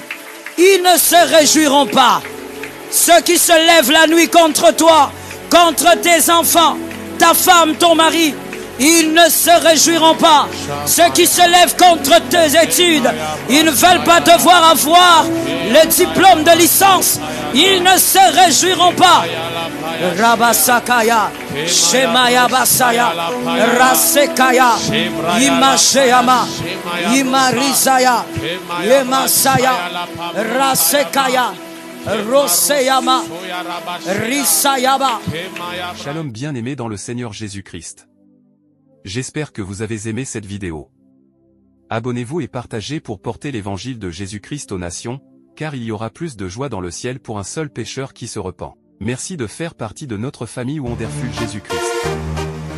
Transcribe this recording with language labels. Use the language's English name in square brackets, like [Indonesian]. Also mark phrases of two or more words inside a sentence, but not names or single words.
[French] Ils ne se réjouiront pas. Ceux qui se lèvent la nuit contre toi, contre tes enfants, ta femme, ton mari, ils ne se réjouiront pas. Ceux qui se lèvent contre tes études, ils ne veulent pas devoir avoir le diplôme de licence. Ils ne se réjouiront pas. Rabasakaya, Shemaya Basaya, Rasekaya, Imasheyama, Imarizaya, Yemasaya, Rasekaya, Roseyama, Risayaba. Shalom bien-aimés dans le Seigneur Jésus-Christ. J'espère que vous avez aimé cette vidéo. Abonnez-vous et partagez pour porter l'évangile de Jésus-Christ aux nations, car il y aura plus de joie dans le ciel pour un seul pécheur qui se repent. Merci de faire partie de notre famille Wonderful Jésus-Christ.